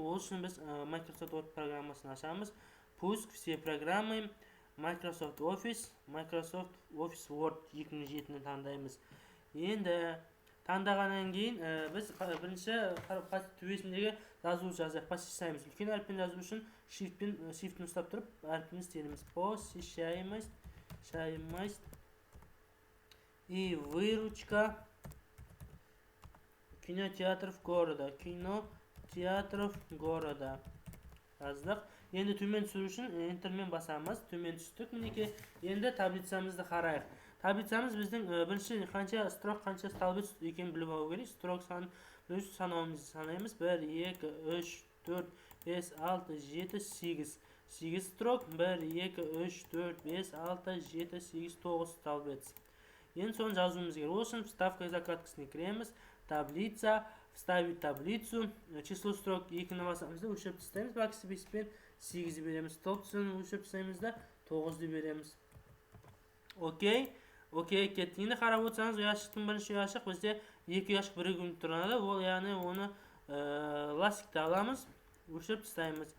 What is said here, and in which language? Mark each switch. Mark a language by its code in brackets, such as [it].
[kk] Ол үшін біз Microsoft Word программасын ашамыз. Пуск, [ru] все программы, [kk] Microsoft Office Word 2007-ні таңдаймыз. Енді таңдағаннан кейін біз бірінші төбесіндегі жазуды жазайық. Посещаемость. Үлкен әріппен жазу үшін shift'ін ұстап тұрып әріпін істейміз. [ru] Посещаемость и выручка кинотеатров города. Кинотеатров города [kk] жаздық. Енді төмен түсіру үшін Enterмен басамыз. Төмен түстік. Мінекей, енді таблицамызды қарайық. Таблицамыз біздің бірінші қанша строк, қанша столбец екенін біліп алу керек. Строк санын санауымызды санаймыз. 1, 2, 3, 4, 5, 6, 7, 8. 8 строк. 1, 2, 3, 4, 5, 6, 7, 8, 9 столбец. Енді соны жазуымыз керек. Ол үшін вставка закладкасына кіреміз. [ru] Таблица, вставить таблицу. Число строк [kk] 2-ні басамыз да өлшеп тастаймыз. Backspace'пен 8 береміз. Столбцын өлшеп тастаймыз да 9-ды береміз. Окей, кетті. Енді қарап отырсаңыз, ұяшықтың бірінші ұяшық бізде 2 ұяшық бірігіп тұрады. Ол яғни оны ластикті аламыз, өлшеп тастаймыз.